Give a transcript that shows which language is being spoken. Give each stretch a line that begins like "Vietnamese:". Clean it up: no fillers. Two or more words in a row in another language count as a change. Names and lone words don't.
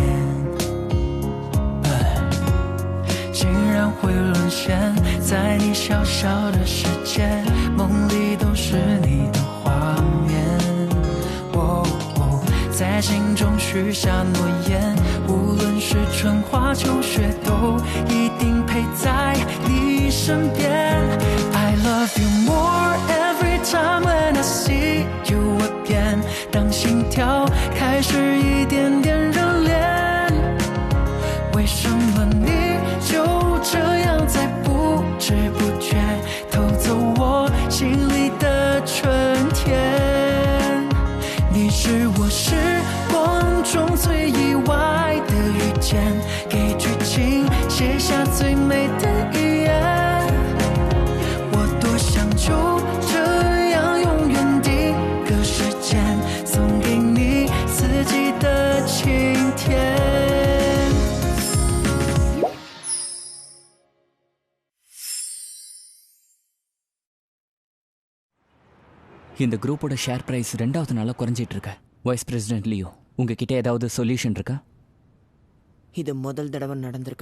Chinese: 竟然会沦陷在你小小的世界，梦里都是你的画面，在心中许下诺言，无论是春花秋雪都一定陪在你身边。
English: I love you more every time when I see you again，
Chinese: 当心跳开始一点点热恋，为什么你就这样在不知不觉偷走我心里的春天？你是我时光中最意外的遇见，给剧情写下最美的语言。我多想就这样永远定格时间，送给你四季的晴天。
Tamil: இந்த குரூப்போட
English: share price
Tamil: 2வது நாளா குறைஞ்சிட்டு இருக்க.
English: vice president
Tamil: லியோ, உங்ககிட்ட ஏதாவது சொல்யூஷன் இருக்கா? இது முதல் தடவை நடந்திருக்கு.